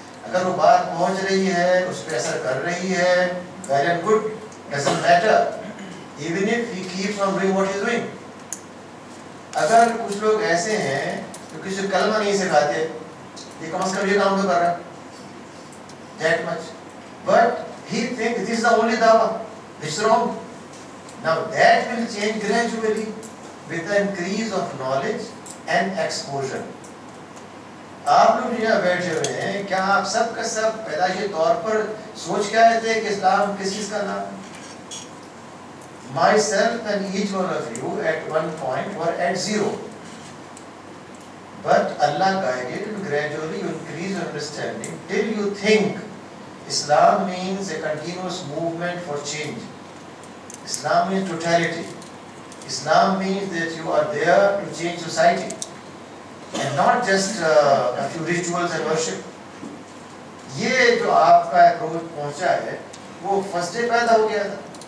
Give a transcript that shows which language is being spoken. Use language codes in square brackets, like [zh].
[ur] اگر وہ بات پہنچ رہی ہے, [en] اس پہ اثر کر رہی ہے, well and good, doesn't matter even if he keeps on doing what he is doing. [ur] اگر کچھ لوگ ایسے ہیں جو کسی کو کلمہ نہیں سکھاتے, یہ کم از کم یہ کام تو کر رہا ہے, [en] that much, but he thinks this is the only dawah, it's wrong. Now that will change gradually with the increase of knowledge and exposure. [ur] آپ لوگ یہاں بیٹھے ہوئے ہیں, کیا آپ سب کا سب پیدائشی طور پر سوچ کے آئے تھے کہ اسلام کس چیز کا نام ہے؟ [en] Myself and each one of you at one point were at 0. But Allah guided and gradually you increase your understanding till you think Islam means a continuous movement for change. Islam means totality. Islam means that you are there to change society and not just a few rituals and worship. [ur] یہ جو آپ کا approach پہنچا ہے وہ first day پیدا ہو گیا تھا.